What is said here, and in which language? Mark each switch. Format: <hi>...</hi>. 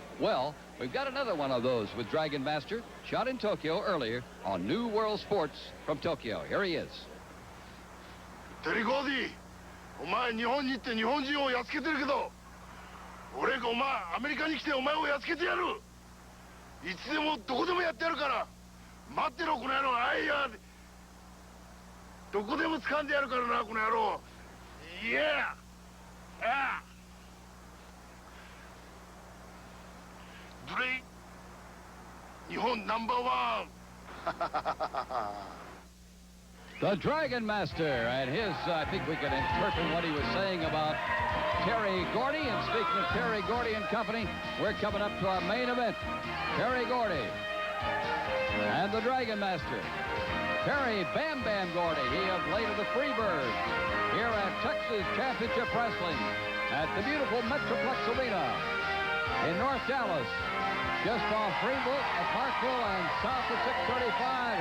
<en>Well, we've got another one of those with Dragonmaster, shot in Tokyo earlier on New World Sports from Tokyo. Here he is.</en> <ja>Terry Gordy, お前日本に行って日本人をやっつけてるけど、俺がお前アメリカに来てお前をやっつけてやる。いつでもどこでもやってやるから。待ってろこの野郎。あいや。どこでも掴んでやるからなこの野郎。いや。ああ。ドレイ。日本ナンバーワン。</ja> <en>The Dragonmaster, and his, I think we can interpret what he was saying about Terry Gordy. And speaking of Terry Gordy and company, we're coming up to our main event. Terry Gordy and the Dragonmaster. Terry Bam Bam Gordy, he of late of the Freebirds, here at Texas Championship Wrestling at the beautiful Metroplex Arena in North Dallas, just off Greenville at Parkville and south of 635.</en>